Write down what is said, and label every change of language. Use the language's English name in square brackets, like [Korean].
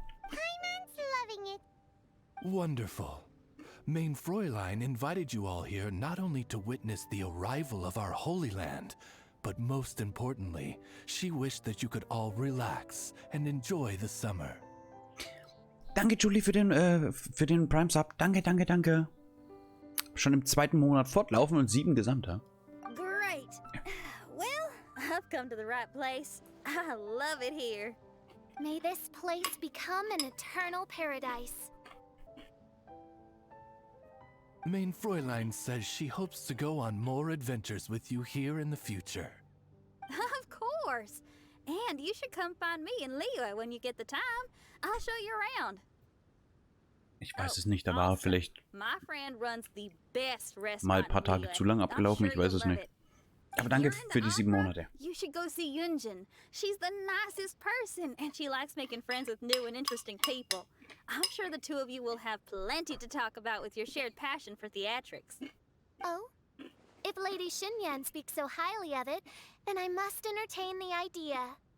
[English] Paimon's loving it. Wonderful. Mein Fräulein invited you all here not only to witness the arrival of our Holy Land, but most importantly, she wished that you could all relax and enjoy the summer. [German] Danke, Julie, für den Prime Sub. Danke. Schon im 2. Monat fortlaufen und 7 gesamt, ja? [English] Great. Well, I've come to the right place. I love it here. May this place become an eternal paradise. Mein Fräulein says she hopes to go on more adventures with you here in the future. Of course. And you should come find me and Leo when you get the time. I'll show you around. [German] Ich weiß es nicht, da war vielleicht [English] My friend runs the best restaurant [German] mal ein paar Tage zu lang abgelaufen, ich weiß es nicht. Aber danke für die 7 Monate. [English] You should go see Yunjin. She's the nicest person, and she likes making friends with new and interesting people. I'm sure the two of you will have plenty to talk about with your shared passion for theatrics. Oh? If Lady Xinyan speaks so highly of it, then I must entertain the idea.